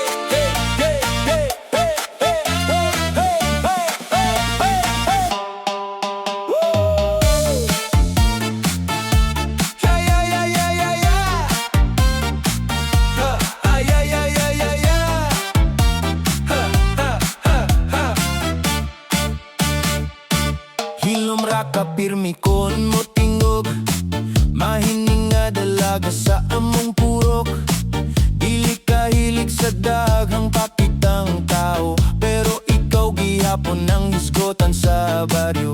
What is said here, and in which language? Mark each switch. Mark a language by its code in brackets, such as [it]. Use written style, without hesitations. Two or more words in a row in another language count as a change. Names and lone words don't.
[en] hey, hey, hey, hey, hey, hey, hey, hey, hey, hey. Woo! Yeah, yeah, yeah, yeah, yeah, yeah. Yeah, yeah, yeah, yeah, yeah. [ceb] Hilom ra ka pirmi kon mo tingog, mahining nga dalaga sa among purok. Dili ka hilig sa daghang pakitang tao, pero ikaw gihapon ang hisgotan sa baryo.